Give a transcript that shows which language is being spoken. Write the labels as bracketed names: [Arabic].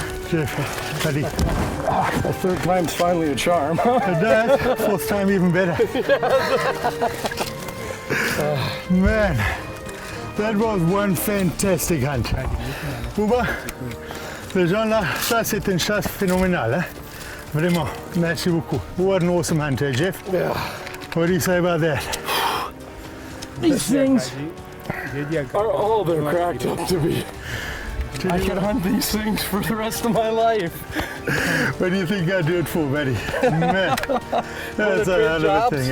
[English] Jeff, buddy. The third time's finally a charm. It does. Fourth time even better. Man, that was one fantastic hunt. [French] Bouba, les gens là, ça c'est une chasse phénoménale. Hein? Vraiment, merci beaucoup. [English] What an awesome hunt, eh, Jeff? Yeah. What do you say about that? These things are all they're cracked up to be. I could hunt these things for the rest of my life. What do you think I do it for, buddy? Man, that's a hell of a thing.